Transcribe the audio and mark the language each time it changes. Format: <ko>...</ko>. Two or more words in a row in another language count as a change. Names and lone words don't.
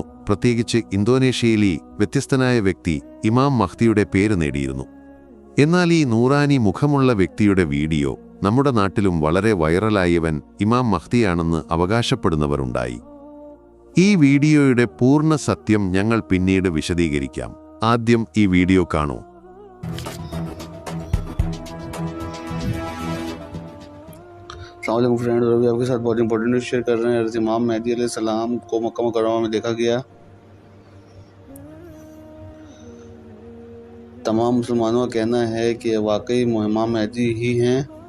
<ml>പ്രത്യേകിച്ച് ഇന്തോനേഷ്യയിലെ വ്യത്യസ്തനായ വ്യക്തി ഇമാം മഹ്ദിയുടെ പേര് നേടിയിരുന്നു. എന്നാൽ ഈ നൂറാനി മുഖമുള്ള വ്യക്തിയുടെ വീഡിയോ നമ്മുടെ നാട്ടിലും വളരെ വൈറലായവൻ ഇമാം മഹ്ദിയാണെന്ന് അവകാശപ്പെടുന്നവരുണ്ടായി. ഈ വീഡിയോയുടെ പൂർണ്ണ സത്യം ഞങ്ങൾ പിന്നീട് വിശദീകരിക്കാം. ആദ്യം ഈ വീഡിയോ കാണൂ.</ml> <ar>السلام عليكم</ar> <hi>फ्रेंड्स, अभी आपके साथ बहुत</hi> <en>important news</en> <hi>शेयर कर रहे हैं। हज़रत इमाम मेहदी अलैहिस्सलाम को मक्का मुकर्रमा में देखा गया। तमाम मुसलमानों का कहना है कि वाकई इमाम मेहदी ही हैं।</hi>